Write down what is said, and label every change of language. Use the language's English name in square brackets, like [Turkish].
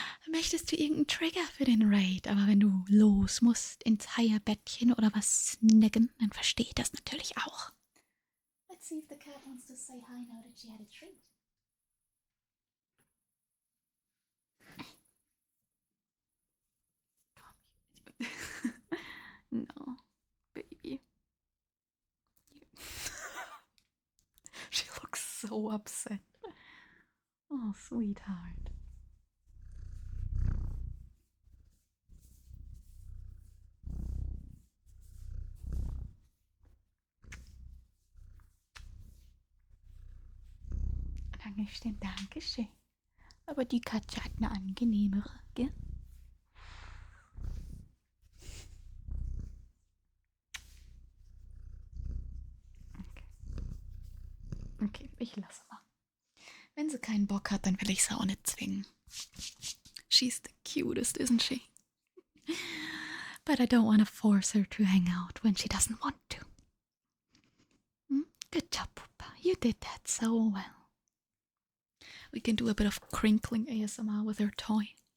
[German] Möchtest du irgendeinen Trigger für den Raid? Aber wenn du los musst ins Heierbettchen oder was snacken, dann verstehe ich das natürlich auch. [English] Let's see if the cat wants to say hi now that she had a treat. No, baby. She looks so upset. Oh, sweetheart. [German] Dankeschön, Dankeschön. Aber die Katze hat eine angenehmere, gell? Okay, ich lasse mal. Wenn sie keinen Bock hat, dann will ich sie auch nicht zwingen. [English] She's the cutest, isn't she? But I don't want to force her to hang out when she doesn't want to. Good job, Pupa. You did that so well. We can do a bit of crinkling ASMR with her toy.